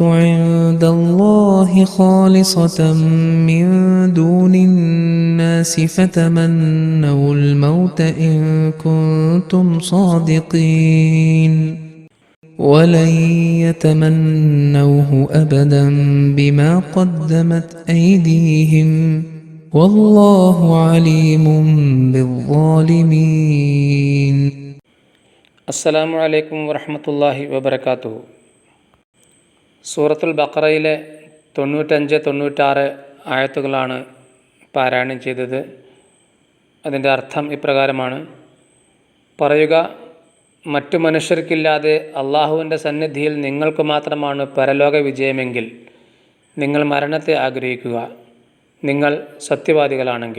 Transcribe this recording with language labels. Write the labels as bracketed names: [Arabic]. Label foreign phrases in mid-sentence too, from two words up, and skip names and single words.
[Arabic] عند الله خالصة من دون الناس فتمنوا الموت إن كنتم صادقين ولن يتمنوه أبدا بما قدمت أيديهم والله عليم بالظالمين. السلام عليكم ورحمة الله وبركاته. [Malayalam] സൂറത്തുൽ ബഖറയിലെ 95-96 ആയത്തുകളാണ് പാരായണം ചെയ്തത്. അതിൻ്റെ അർത്ഥം ഇപ്രകാരമാണ്: പറയുക, മറ്റു മനുഷ്യർക്കില്ലാതെ അള്ളാഹുവിൻ്റെ സന്നിധിയിൽ നിങ്ങൾക്ക് മാത്രമാണ് പരലോക വിജയമെങ്കിൽ നിങ്ങൾ മരണത്തെ ആഗ്രഹിക്കുക, നിങ്ങൾ സത്യവാദികളാണെങ്കിൽ.